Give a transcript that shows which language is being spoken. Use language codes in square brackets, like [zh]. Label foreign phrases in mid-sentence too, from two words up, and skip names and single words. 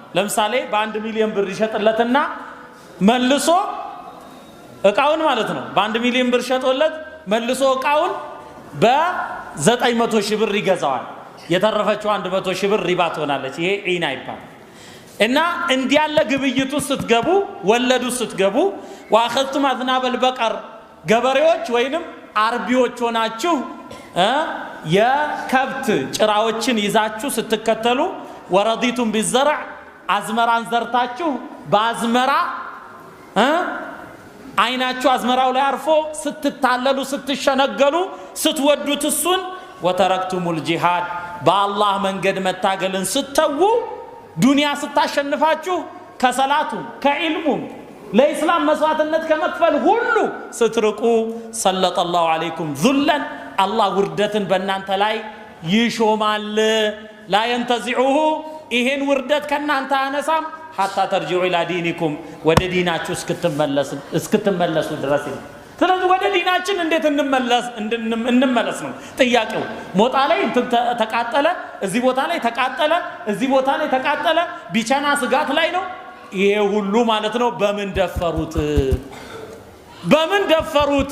[am] ለምሳሌ በ1 ሚሊዮን ብር ይሸጥለትና መልሶ ዕቃውን ማለት ነው በ1 ሚሊዮን ብር ሸጦለት መልሶ ዕቃውን በ900 ሺህ ብር ይገዛዋል። የተረፈችው 100 ሺህ ብር ሪባ ትሆናለች። ይሄ ዒና ይባላል። እና እንዲያለ ግብይቱ ስትገቡ ወለዱ ስትገቡ [ar] واخذتم اذناب البقر [am] ገበሬዎች ወይንም አርቢዎች ሆናችሁ የከብት ጭራዎችን ይዛችሁ ስትከተሉ ወረዲቱም بالزرع አዝመራን ዘርታችሁ በአዝመራ አይናችሁ አዝመራው ላይ አርፎ ስትታለሉ ስትሸነገሉ ስትወዱት እሱን [ar] وتركتم الجهاد [am] በአላህ መንገድ መታገልን ስተው ዱንያ ስታሸንፋችሁ ከሰላቱ ከኢልሙም ለኢስላም መስዋዕትነት ከመክፈል ሁሉ ስትርቁ [ar] سلط الله عليكم [am] ذلا አላህ ውርደትን በእናንተ ላይ ይሾማል። [ar] لا ينتزعه [am] ይሄን ውርደት ከናንተ አነሳም [ar] حتى ترجعوا الى دينكم [am] ወደ ዲናችሁ እስክትመለሱ ድረስ። ስለዚህ ወደ ዲናችን እንዴት እንመለስ ነው ጥያቄው። ሞጣ ላይ ተቃጠለ፣ እዚህ ቦታ ላይ ተቃጠለ፣ እዚህ ቦታ ላይ ተቃጠለ፣ ቢቻና ስጋት ላይ ነው። ይሄ ሁሉ ማለት ነው በምን ደፈሩት?